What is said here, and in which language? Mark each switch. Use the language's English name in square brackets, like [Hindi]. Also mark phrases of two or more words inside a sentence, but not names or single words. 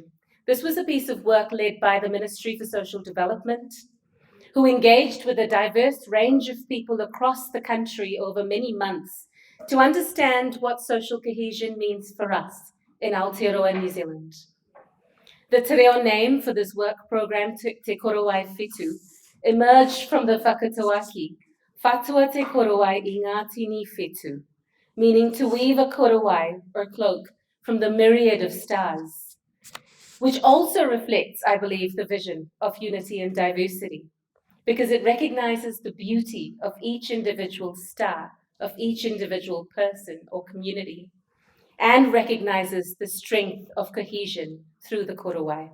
[English] This was a piece of work led by the Ministry for Social Development, who engaged with a diverse range of people across the country over many months to understand what social cohesion means for us in Aotearoa, New Zealand. The te reo name for this work program, Te Korowai Whetū, emerged from the whakatauaki, [Māori] Whatua te korowai I ngā tini whetū, [English] meaning to weave a korowai or cloak from the myriad of stars, which also reflects, I believe, the vision of unity and diversity, because it recognizes the beauty of each individual star, of each individual person or community, and recognizes the strength of cohesion through the korowai.